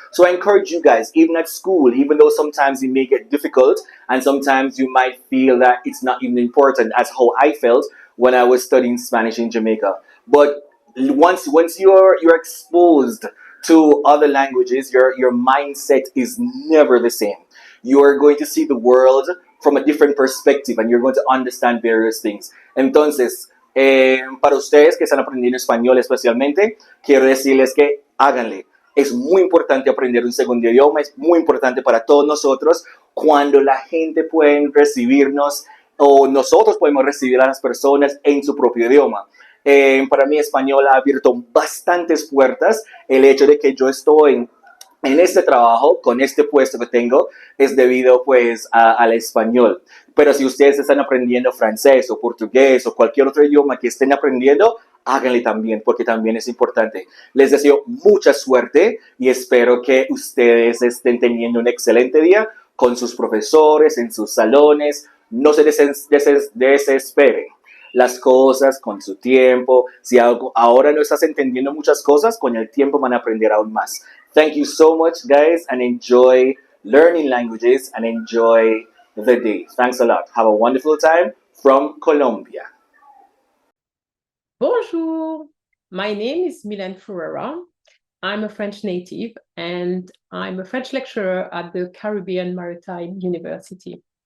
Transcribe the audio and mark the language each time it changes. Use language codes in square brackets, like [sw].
[en] So I encourage you guys, even at school, even though sometimes it may get difficult and sometimes you might feel that it's not even important, as how I felt when I was studying Spanish in Jamaica. But once you're exposed to other languages, your mindset is never the same. You're going to see the world from a different perspective and you're going to understand various things. [es] Entonces, para ustedes que están aprendiendo español especialmente, quiero decirles que háganle. Es muy importante aprender un segundo idioma, es muy importante para todos nosotros cuando la gente puede recibirnos o nosotros podemos recibir a las personas en su propio idioma. Para mí español ha abierto bastantes puertas. El hecho de que yo estoy en este trabajo, con este puesto que tengo, es debido pues al español. Pero si ustedes están aprendiendo francés o portugués o cualquier otro idioma que estén aprendiendo, háganle también, porque también es importante. Les deseo mucha suerte y espero que ustedes estén teniendo un excelente día con sus profesores, en sus salones. No se desesperen. Las cosas con su tiempo. Si ahora no estás entendiendo muchas cosas, con el tiempo van a aprender aún más. [en] Thank you so much, guys, and enjoy learning languages and enjoy the day. Thanks a lot. Have a wonderful time from Colombia. [fr] Bonjour, [en] my name is Mylène Ferreira. I'm a French native and I'm a French lecturer at the Caribbean Maritime University.